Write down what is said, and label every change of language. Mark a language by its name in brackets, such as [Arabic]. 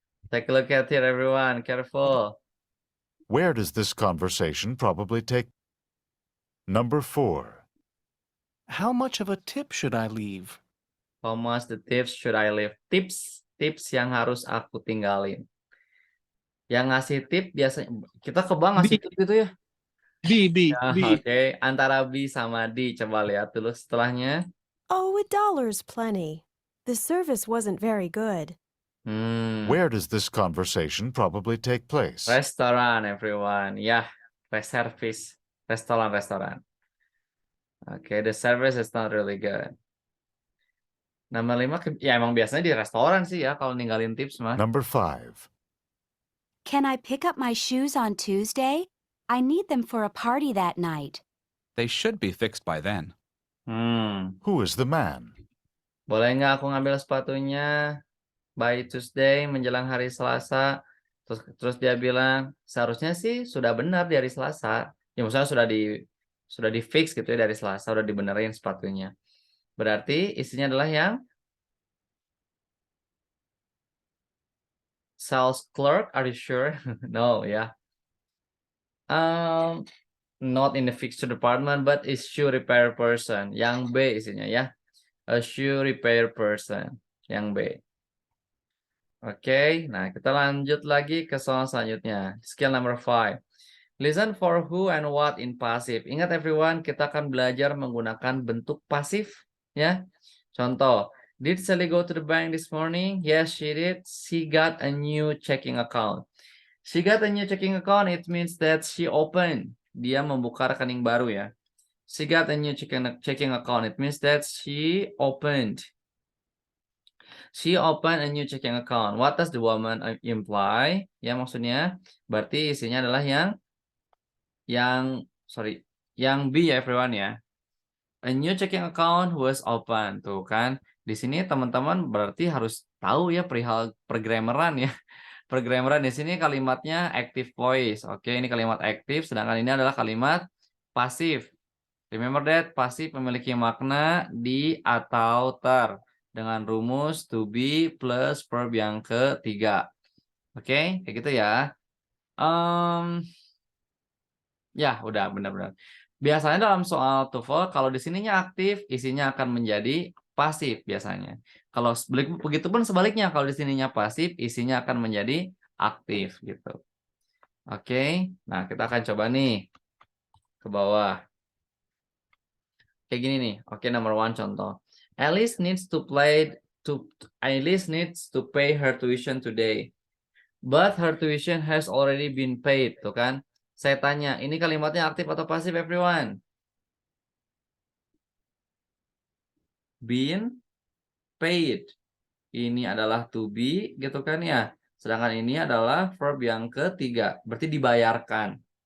[English] Take a look at here, everyone. Careful. Where does this conversation probably take? Number 4. How much of a tip should I leave? How much the tips should I leave? [Indonesian] Tips yang harus aku tinggalin. Yang ngasih tip biasanya kita ke bank ngasih tip gitu ya. B. Oke, antara B sama D. Coba lihat dulu setelahnya. [English] Oh, $1's plenty. The service wasn't very good. Where does this conversation probably take place? [Indonesian] Restoran, everyone. Ya, service. Restoran. [English] Okay, the service is not really good. [Indonesian] Nomor 5, ya emang biasanya di restoran sih ya kalau ninggalin tips mah. [English] Number 5. Can I pick up my shoes on Tuesday? I need them for a party that night. They should be fixed by then. Who is the man? [Indonesian] Boleh nggak aku ngambil sepatunya [English] by Tuesday [Indonesian] menjelang hari Selasa? Terus dia bilang seharusnya sih sudah benar di hari Selasa. Ya maksudnya sudah di fix gitu ya dari Selasa, udah dibenerin sepatunya. Berarti isinya adalah yang sales clerk, [English] are you sure? No, ya. Not in the fixture department, but is shoe repair person. [Indonesian] Yang B isinya ya. [English] A shoe repair person. [Indonesian] Yang B. Oke, nah kita lanjut lagi ke soal selanjutnya. [English] Skill number 5. Listen for who and what in passive. [Indonesian] Ingat everyone, kita akan belajar menggunakan bentuk pasif ya. [English] Contoh, did Sally go to the bank this morning? Yes, she did. She got a new checking account. She got a new checking account, it means that she opened. [Indonesian] Dia membuka rekening baru ya. [English] She got a new checking account, it means that she opened. She opened a new checking account. What does the woman imply? [Indonesian] Ya maksudnya berarti isinya adalah yang B ya everyone ya. [English] A new checking account was open. [Indonesian] Tuh kan. Di sini teman-teman berarti harus tahu ya perihal pergrammaran ya. Pergrammaran di sini kalimatnya active voice. Oke, ini kalimat aktif sedangkan ini adalah kalimat pasif. Remember that pasif memiliki makna di atau ter dengan rumus to be plus verb yang ketiga. Oke, kayak gitu ya. Ya, udah benar-benar. Biasanya dalam soal TOEFL kalau di sininya aktif, isinya akan menjadi pasif biasanya. Kalau begitu pun sebaliknya kalau di sininya pasif, isinya akan menjadi aktif gitu. Oke. Nah, kita akan coba nih. ke bawah. Kayak gini nih. Oke, number one contoh. [English] Alice needs to pay her tuition today. But her tuition has already been paid, [Indonesian] tuh kan? Saya tanya, ini kalimatnya aktif atau pasif, everyone? Been paid. Ini adalah to be, gitu kan ya? Sedangkan ini adalah verb yang ketiga, berarti dibayarkan.